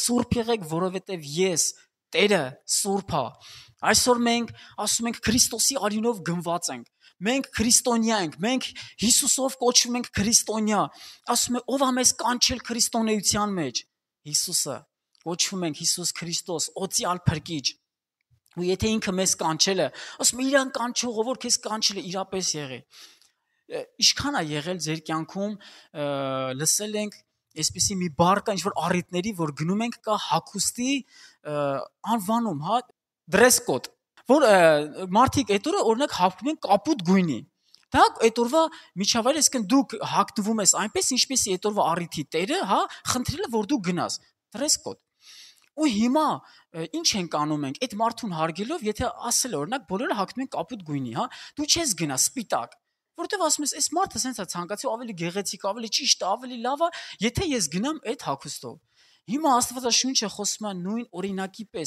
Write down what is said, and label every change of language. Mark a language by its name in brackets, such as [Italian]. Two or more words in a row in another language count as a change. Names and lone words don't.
[Armenian] սուրբ եղեք, որովհետև ես, Տերը, սուրբ է։ Այսօր մենք ասում ենք Քրիստոսի արյունով գնված ենք։ Մենք քրիստոնյա ենք, մենք Հիսուսով կոչվում ենք քրիստոնյա։ Ասում է, ով է մեզ կանչել քրիստոնեության մեջ։ Հիսուսը։ Կոչվում ենք Հիսուս Քրիստոս, օծյալ փրկիչ։ Ու եթե ինքը մեզ կանչել է, ասում է իրան կանչողը, որ քեզ կանչել է, իրապես եղի։ Ինչքան է եղել ձեր կյանքում լսել ենք այսպեսի մի բառ կա, ինչ որ առիթների, որ գնում ենք կա հագուստի անվանում, հա, [English] dress code, [Armenian] որ մարդիկ այդ օրը օրինակ հագնում են կապույտ գույնի։ Դա այդ օրվա միջավայրը, այսինքն դուք հագնվում ես այնպես, ինչպեսի այդ օրվա առիթի տերը, հա, խնդրել է, որ դու գնաս [English] dress code։ [Armenian] Ու հիմա ինչ ենք անում մենք այդ մարդուն հարգելով, եթե ասել օրինակ բոլորը հագնում են կապույտ գույնի, հա, դու չես գնա սպիտակ, որովհետև ասում ես, այս մարդը սենց է ցանկացի ավելի գեղեցիկ, ավելի ճիշտ, ավելի լավ է, եթե ես գնամ այդ հագուստով։ Հիմա Աստվածաշունչը խոսում է նույն օրինակի պես,